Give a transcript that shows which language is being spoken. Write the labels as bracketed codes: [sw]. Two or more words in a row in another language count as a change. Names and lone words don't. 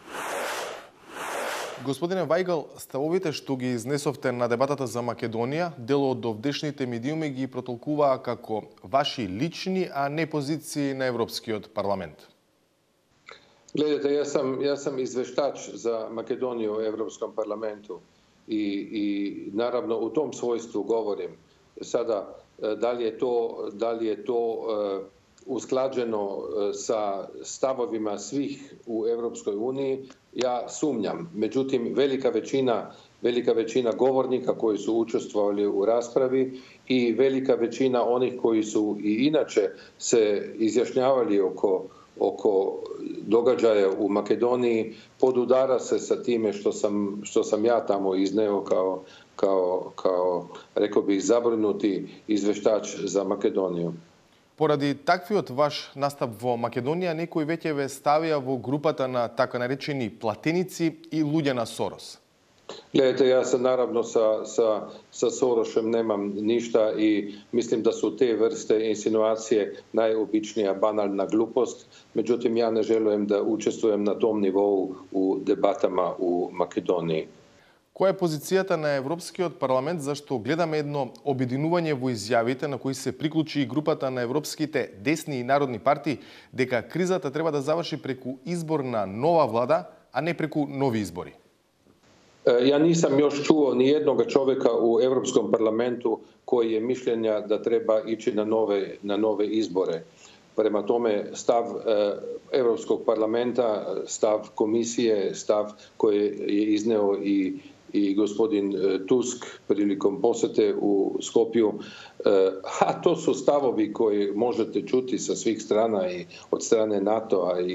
[mk] Господине Вајгл, ставовите што ги изнесовте на дебатата за Македонија, дел од овдешните медиуми ги протолкуваа како ваши лични, а не позиции на Европскиот парламент. [sr] Гледате, јас сам извештач за Македонија во Европском парламенту и наравно у том својству говорим. Сада, дали е то usklađeno sa stavovima svih u Europskoj uniji, ja sumnjam. Međutim, velika većina govornika koji su učestvovali u raspravi i velika većina onih koji su i inače se izjašnjavali oko događaja u Makedoniji podudara se sa time što sam ja tamo izneo kao rekao bih zabrinuti izveštač za Makedoniju. [mk] Поради таквиот ваш настап во Македонија, некои веќе ве ставија во групата на така наречени платеници и луѓе на Сорос. [sr] Gledajte, ja se naravno sa Sorošem nemam ništa i mislim da su te vrste insinuacije najobičnija banalna glupost. Međutim, ja ne želim da učestvujem na tom nivou u debatama u Makedoniji. [mk] Која е позицијата на Европскиот парламент, зашто гледаме едно обединување во изјавите на кои се приклучи и групата на европските десни и народни партии, дека кризата треба да заврши преку избор на нова влада, а не преку нови избори? [sr] Ja nisam još čuo ni jednoga čovjeka u Europskom parlamentu koji je mišljenja da treba ići na nove izbore. Prema tome, stav Europskog parlamenta, stav komisije, stav koji je izneo i gospodin Tusk prilikom posete u Skopju, a to su stavovi koji možete čuti sa svih strana i od strane NATO-a